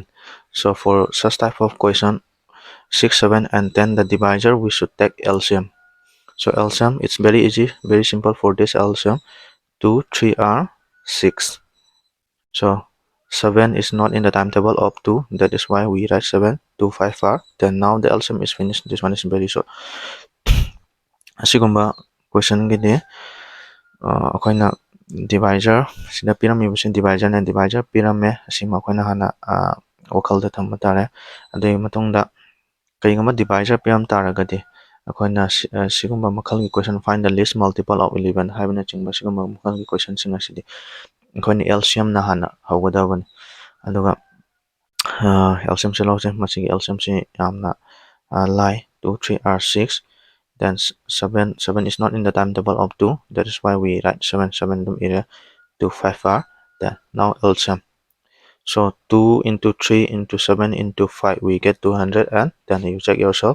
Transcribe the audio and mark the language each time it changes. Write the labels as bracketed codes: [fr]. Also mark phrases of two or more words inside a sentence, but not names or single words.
[en] So for such type of question, 6, 7 and 10, the divisor, we should take LCM. So LCM, it's very easy, very simple for this LCM. 2, 3 are 6. So 7 is not in the timetable of 2. That is why we write 7. 2, 5 are 10. Now the LCM is finished. This one is very short. [mni] ꯑꯁꯤꯒꯨꯝꯕ ꯀꯣꯏꯁꯟꯒꯤꯗꯤ ꯑꯩꯈꯣꯏꯅ ꯗꯤꯚꯥꯏꯖꯔ ꯁꯤꯗ ꯄꯤꯔꯝꯃꯤꯕꯁꯤ ꯗꯤꯚꯥꯏꯖꯔꯅ ꯗꯤꯚꯥꯏꯖꯔ ꯄꯤꯔꯝꯃꯦ ꯑꯁꯤꯃ ꯑꯩꯈꯣꯏꯅ ꯍꯥꯟꯅ ꯋꯥꯈꯜꯗ ꯊꯝꯕ ꯇꯥꯔꯦ ꯑꯗꯨꯒꯤ ꯃꯇꯨꯡꯗ ꯀꯔꯤꯒꯨꯝꯕ ꯗꯤꯚꯥꯏꯖꯔ ꯄꯤꯔꯝ ꯇꯥꯔꯒꯗꯤ ꯑꯩꯈꯣꯏꯅ ꯁꯤꯒꯨꯝꯕ ꯃꯈꯜꯒꯤ ꯀꯣꯏꯁꯟ [en] find the least multiple of [mni] 11 ꯍꯥꯏꯕꯅꯆꯤꯡꯕ ꯁꯤꯒꯨꯝꯕ ꯃꯈꯜꯒꯤ ꯀꯣꯏꯁꯟꯁꯤꯡ ꯑꯁꯤꯗꯤ ꯑꯩꯈꯣꯏꯅ LCMꯅ ꯍꯥꯟꯅ ꯍꯧꯒꯗꯕꯅꯤ ꯑꯗꯨꯒ LCMꯁꯤ ꯂꯧꯁꯦ ꯃꯁꯤꯒꯤ LCMꯁꯤ ꯌꯥꯝꯅ lie. [en] 2, 3 are 6. Then 7 is not in the timetable of 2. That is why we write 7 area. 2, 5 are 10. Now LCM. So 2 into 3 into 7 into 5, we get 200, and then you check yourself.